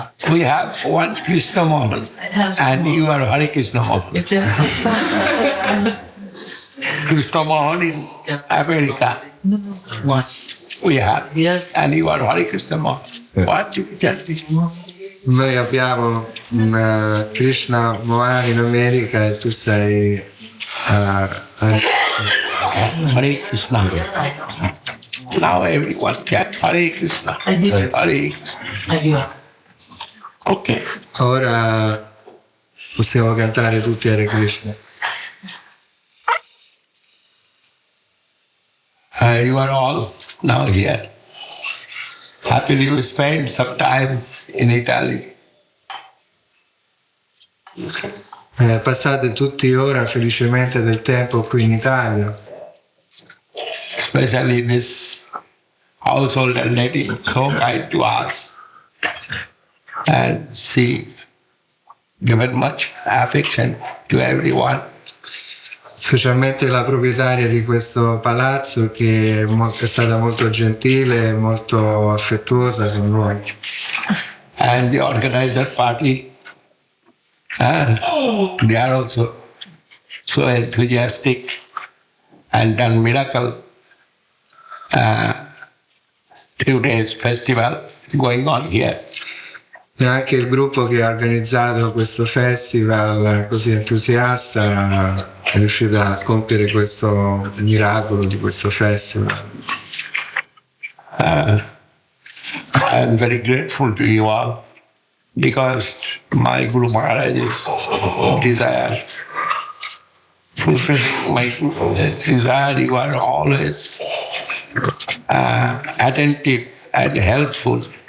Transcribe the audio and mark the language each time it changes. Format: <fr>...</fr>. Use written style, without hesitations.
<en>We have one Krishna Mohan and you are Hare Krishna Mohan. Krishna Mohan in America. One we have. And you are Hare Krishna Mohan. What you can see?</en> <it>Noi abbiamo un Krishna Mohan in America e tu sei Hare Krishna.</it> <en>Now everyone chant Hare Krishna. Hare Krishna. Ok.</en> <it>Ora possiamo cantare tutti Hare Krishna.</it> <en>You are all now here. Happily you spend some time in Italy.</en> <it>Passate tutti ora felicemente del tempo qui in Italia.</it> <en>Especially this household lady, so kind to us. And she given much affection to everyone.</en> <it>Specialmente la proprietaria di questo palazzo che è stata molto gentile e molto affettuosa con noi.</it> <en>And the organizer party, they are also so enthusiastic and done miracle. 2 days festival going on here.</en> <it>E anche il gruppo che ha organizzato questo festival così entusiasta è riuscito a compiere questo miracolo di questo festival.</it> <en>I'm very grateful to you all because my Guru Maharaj is desire. Fulfilling my desire, you are always attentive and helpful.</en>